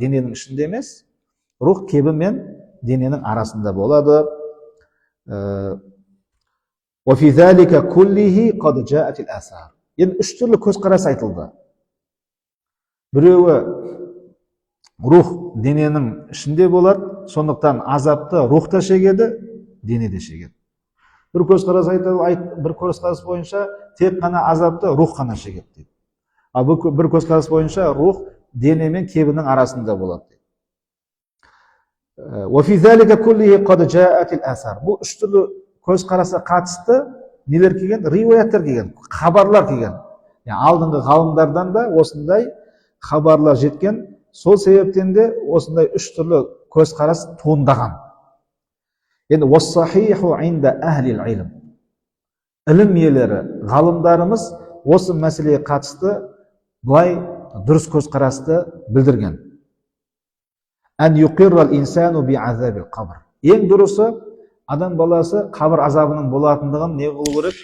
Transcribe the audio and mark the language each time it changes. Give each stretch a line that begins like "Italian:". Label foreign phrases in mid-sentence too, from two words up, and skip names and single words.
Kazakh: Дененің ішінде емес, рух кебі мен дененің арасында болады.
Arabic: وفي ذلك كله قد جاءت الآثار.
Kazakh: Енді үш түрлі көзқарас айтылды. Біреуі рух дененің ішінде болады, сондықтан азапты рух та шегеді, дене де шегеді. Бір көзқарас айтады, бір көзқарас бойынша тек қана азапты рух қана шегеді дейді. Ал бір көзқарас бойынша рух дене мен кебінің арасында болады дейді.
Arabic: وفي ذلك كله قد جاءت الآثار.
Kazakh: Бұл үш түрлі көзқарасқа қатысты нелер келген? Риуаяттар келген, хабарлар келген. Алдыңғы ғалымдардан да осындай хабарлар жеткен. Сол себептен де осындай үш түрлі көзқарас туындаған.
Arabic: Енді والصحيح عند أهل العلم.
Kazakh: Ілім иелері, ғалымдарымыз осы мәселеге қатысты былай дұрыс көзқарасты білдірген.
Arabic: أن يقر الإنسان بعذاب القبر.
Kazakh: Ең дұрысы, адам баласы қабір азабының болатындығын не қылу керек?